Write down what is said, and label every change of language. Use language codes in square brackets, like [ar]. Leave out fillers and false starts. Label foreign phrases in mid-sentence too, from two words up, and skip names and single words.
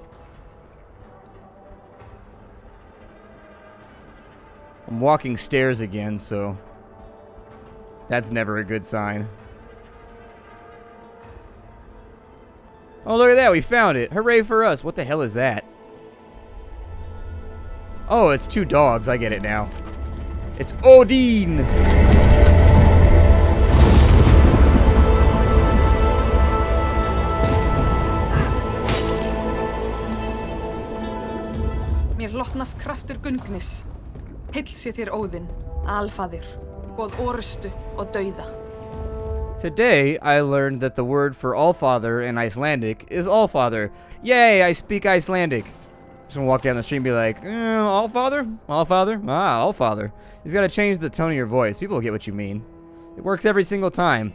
[en] I'm walking stairs again, so that's never a good sign. Oh, look at that, we found it. Hooray for us. What the hell is that? Oh, it's 2 dogs. I get it now. It's Odin! [is] Mér hlotnast kraftur Gungnis. Heill sé þér Óðinn, alfaðir, góð orustu og dauða. [en] Today, I learned that the word for Allfather in Icelandic is Allfather. Yay, I speak Icelandic. Just gonna walk down the street and be like, Allfather? Allfather? Ah, Allfather. He's gotta change the tone of your voice. People will get what you mean. It works every single time.